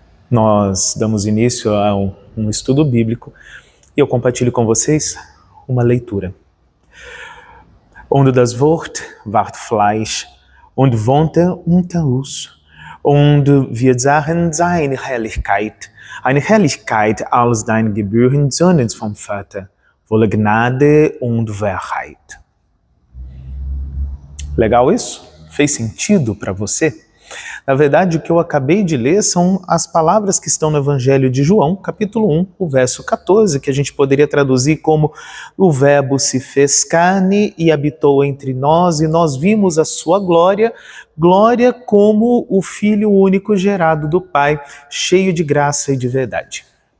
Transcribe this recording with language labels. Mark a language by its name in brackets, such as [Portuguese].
[Portuguese] Nós damos início a um estudo bíblico e eu compartilho com vocês uma leitura. [German] Onde das Wort ward Fleisch und wohnte unter uns, und wir sahen seine Herrlichkeit, eine Herrlichkeit als dein gebührenden Sohnes vom Vater, voller Gnade und Wahrheit. [Portuguese] Legal isso? Fez sentido para você? Na verdade, o que eu acabei de ler são as palavras que estão no Evangelho de João, capítulo 1, o verso 14, que a gente poderia traduzir como: o Verbo se fez carne e habitou entre nós, e nós vimos a sua glória, glória como o Filho único gerado do Pai, cheio de graça e de verdade.